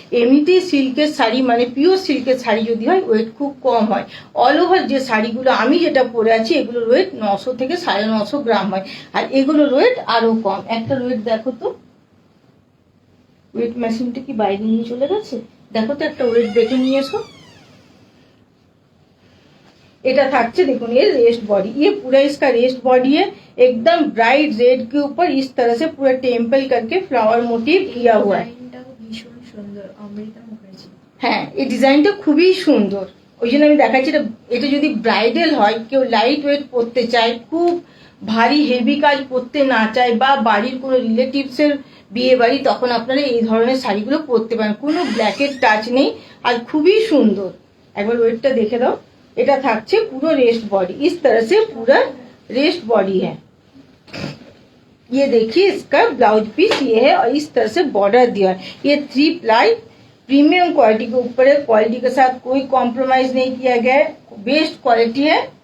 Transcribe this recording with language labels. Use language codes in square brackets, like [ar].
[bn] এমনিতেই সিল্কের শাড়ি মানে পিওর সিল্কের শাড়ি যদি হয় ওয়েট খুব কম হয়। অল ওভার যে শাড়িগুলো আমি যেটা পরে আছি এগুলোর ওয়েট 900 থেকে 950 গ্রাম হয়, আর এগুলোর ওয়েট আরো কম। একটা ওয়েট দেখো তো, ওয়েট মেশিনটা কি বাইরে নিয়ে চলে গেছে? দেখো তো একটা ওয়েট দেখে নিয়ে এসো। এটা থাকছে দেখুন [hi] ये रेस्ट बॉडी, ये पूरा इसका रेस्ट बॉडी है। एकदम ब्राइट रेड के ऊपर इस तरह से पूरा टेम्पल करके फ्लावर मोटिव किया हुआ है। [bn] ভীষণ সুন্দর, অমৃতা মুখার্জি। হ্যাঁ এই ডিজাইনটা খুবই সুন্দর, ওই জন্য আমি দেখাচ্ছি। এটা যদি ব্রাইডাল হয়, কেউ লাইট ওয়েট পরতে চায়, খুব ভারী হেভি কাজ পরতে না চায়, বা বাড়ির কোনো রিলেটিভস এর বিয়ে বাড়ি, তখন আপনারা এই ধরনের শাড়িগুলো পরতে পারেন। কোনো ব্ল্যাকের টাচ নেই আর খুবই সুন্দর। একবার ওয়েটটা দেখে দাও। এটা থাকছে পুরো [hi] रेस्ट बॉडी, इस तरह से पूरा रेस्ट बॉडी है। ये देखिए इसका ब्लाउज पीस ये है और इस तरह से बॉर्डर दिया है। ये 3 प्लाई प्रीमियम क्वालिटी के ऊपर है, क्वालिटी के साथ कोई कॉम्प्रोमाइज नहीं किया गया है, बेस्ट क्वालिटी है।